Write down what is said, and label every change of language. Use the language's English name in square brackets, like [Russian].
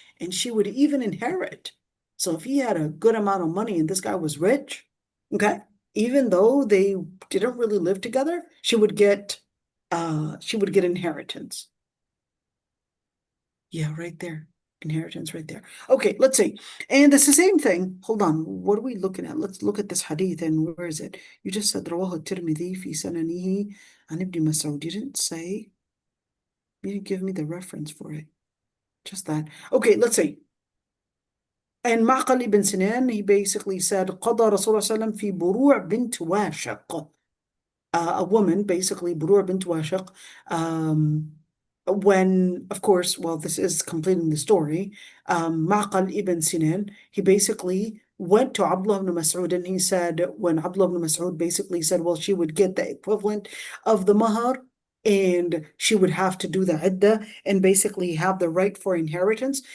[English] And she would even inherit. So if he had a good amount of money and this guy was rich, okay, even though they didn't really live together, she would get inheritance. Yeah, right there. Inheritance right there. Okay, let's see. And it's the same thing. Hold on. What are we looking at? Let's look at this hadith. And where is it? You just said [Arabic] رواه الترمذي في سننه عن ابن مسعود. [English] You didn't say. You didn't give me the reference for it. Just that. Okay, let's see. And Ma'qal ibn Sinan, he basically said, [Arabic] قضى رسول الله صلى الله عليه وسلم في بروع بنت واشق. [English] A woman, basically, بروع بنت واشق, when, of course, well, this is completing the story, Ma'qal ibn Sinan, he basically went to Abdullah ibn Mas'ud and he said, when Abdullah ibn Mas'ud basically said, well, she would get the equivalent of the Mahr and she would have to do the iddah and basically have the right for inheritance.